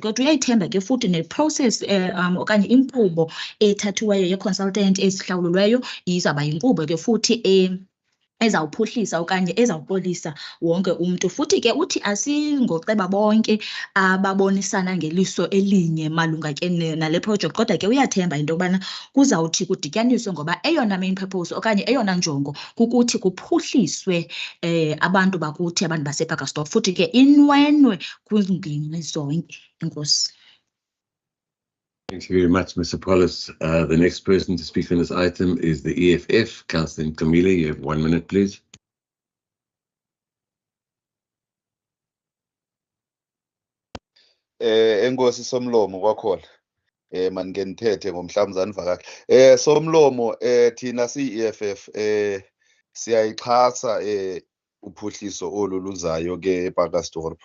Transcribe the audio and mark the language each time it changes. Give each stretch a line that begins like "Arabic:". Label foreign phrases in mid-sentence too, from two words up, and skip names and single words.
Xhosa: Kodwa uyayithemba ke futhi neprocess okanye inkqubo ethathiweyo ye-consultant ezihlawulelweyo izawuba yinkqubo ke futhi ezawuphuhlisa okanye ezawupolisa wonke umntu. Futhi ke uthi asingoceba bonke ababonisana ngeliso elinye malunga ke nale project kodwa ke uyathemba into yobana kuzawuthi kudityaniswe ngoba eyona
English: main purpose
Xhosa: okanye eyona njongo kukuthi kuphuhliswe abantu bakuthi abantu basePakkelsdorp futhi ke inwenwe kwingingqi zonke. Enkosi.
English: Thank you very much, Mr. Paulus. The next person to speak on this item is the EFF. Councillor Camille, you have 1 minute, please.
Xhosa: Enkosi Somlomo kwakhona. Manike nithethe ngomhlamuzane vakakhe. Somlomo thina siyi-EFF siyayixhasa uphuhliso oluluzayo ke ePakkelsdorp.